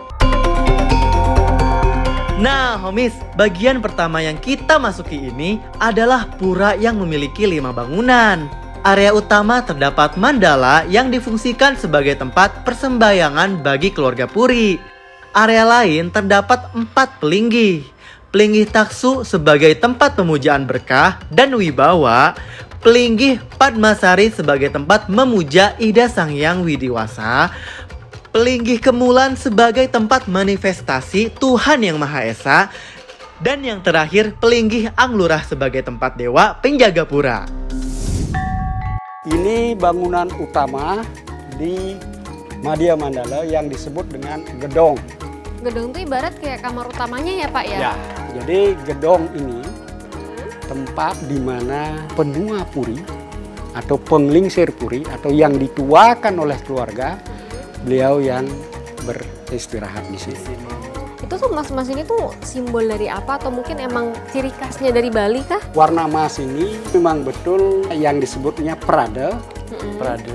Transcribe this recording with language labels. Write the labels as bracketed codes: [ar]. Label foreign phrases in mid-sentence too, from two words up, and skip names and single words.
[id] Nah, homies, bagian pertama yang kita masuki ini adalah pura yang memiliki 5 bangunan. Area utama terdapat mandala yang difungsikan sebagai tempat persembahyangan bagi keluarga puri. Area lain terdapat 4 pelinggih. Pelinggih taksu sebagai tempat pemujaan berkah dan wibawa. Pelinggih Padmasari sebagai tempat memuja Ida Sang Hyang Widiwasa. Pelinggih Kemulan sebagai tempat manifestasi Tuhan Yang Maha Esa. Dan yang terakhir, pelinggih Anglurah sebagai tempat dewa penjaga pura. Ini bangunan utama di Madhya Mandala yang disebut dengan gedong. Gedung tuh ibarat kayak kamar utamanya ya, Pak ya? Ya, jadi gedong ini tempat di mana penua puri atau penglingsir puri atau yang dituakan oleh keluarga beliau yang beristirahat di sini. Itu tuh emas-emas ini tuh simbol dari apa atau mungkin emang ciri khasnya dari Bali kah? Warna emas ini memang betul yang disebutnya prada, Prada.